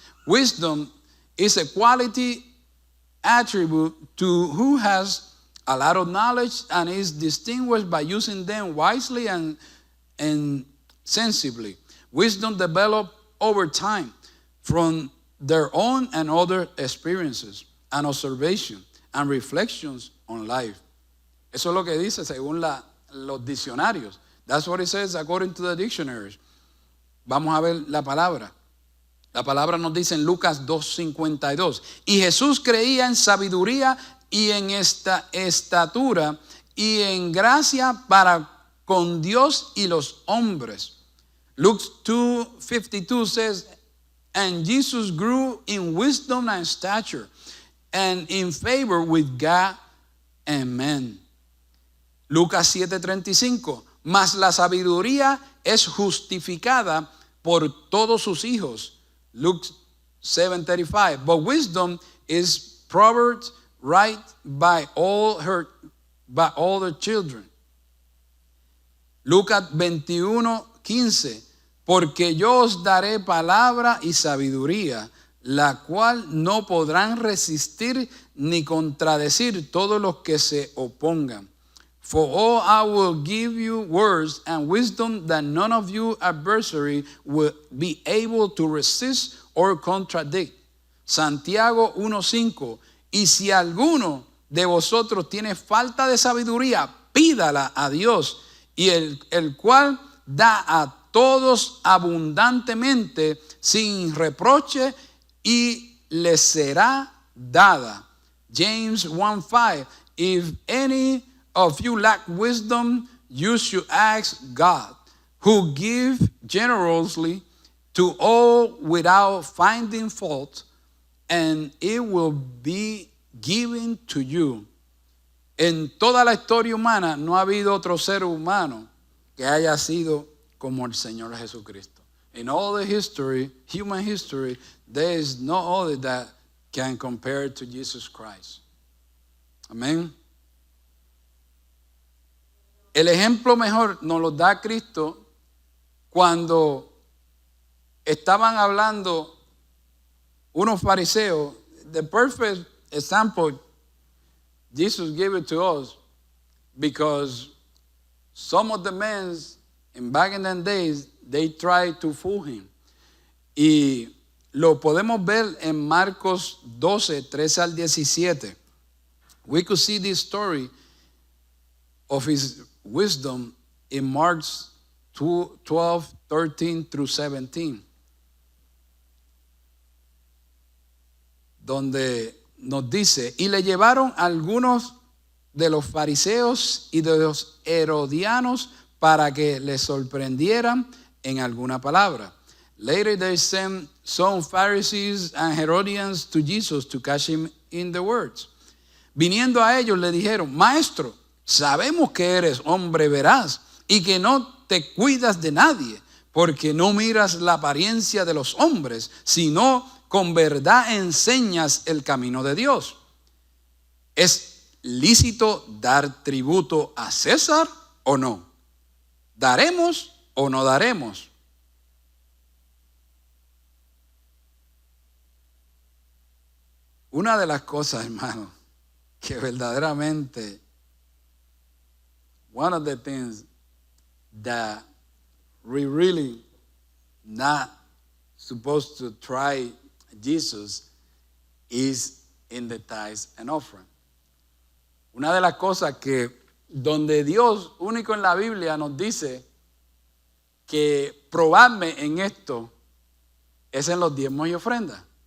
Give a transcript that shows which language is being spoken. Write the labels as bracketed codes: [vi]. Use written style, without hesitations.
[en] Wisdom is a quality attribute to who has a lot of knowledge and is distinguished by using them wisely and sensibly. Wisdom developed over time from their own and other experiences and observation and reflections on life. [es] Eso es lo que dice según los diccionarios. [en] That's what it says according to the dictionaries. [es] Vamos a ver la palabra. La palabra nos dice en Lucas 2:52. Y Jesús creía en sabiduría y en esta estatura y en gracia para con Dios y los hombres. [en] Luke 2:52 says, and Jesus grew in wisdom and stature and in favor with God and men. [es] Lucas 7:35, mas la sabiduría es justificada por todos sus hijos. [en] Luke 7:35, but wisdom is proved right by all the children. [es] Lucas 21:15. Porque yo os daré palabra y sabiduría, la cual no podrán resistir ni contradecir todos los que se opongan. [en] For all I will give you words and wisdom that none of you adversary will be able to resist or contradict. [es] Santiago 1:5. Y si alguno de vosotros tiene falta de sabiduría, pídala a Dios, y el cual da a todos abundantemente, sin reproche, y le será dada. [en] James 1:5. If any of you lack wisdom, you should ask God, who gives generously to all without finding fault, and it will be given to you. [es] En toda la historia humana no ha habido otro ser humano que haya sido como el Señor Jesucristo. [en] In all the history, human history, there is no other that can compare to Jesus Christ. [es] Amén. El ejemplo mejor nos lo da Cristo cuando estaban hablando unos fariseos. [en] The perfect example Jesus gave it to us because some of the men in back in the days they tried to fool him. [es] Y lo podemos ver en Marcos 12:13-17. [en] We could see this story of his wisdom in Mark 12:13-17, [es] donde nos dice, y le llevaron algunos de los fariseos y de los herodianos para que le sorprendieran en alguna palabra. [en] Later they sent some Pharisees and Herodians to Jesus to catch him in the words. [es] Viniendo a ellos le dijeron, Maestro, sabemos que eres hombre veraz y que no te cuidas de nadie, porque no miras la apariencia de los hombres, sino con verdad enseñas el camino de Dios. ¿Es lícito dar tributo a César o no? ¿Daremos o no daremos? Una de las cosas, hermano, que verdaderamente, [en] one of the things that we really not supposed to try Jesus is in the tithes and offering. [es] Una de las cosas que donde Dios único en la Biblia nos dice que probarme en esto es en los diezmos y ofrendas.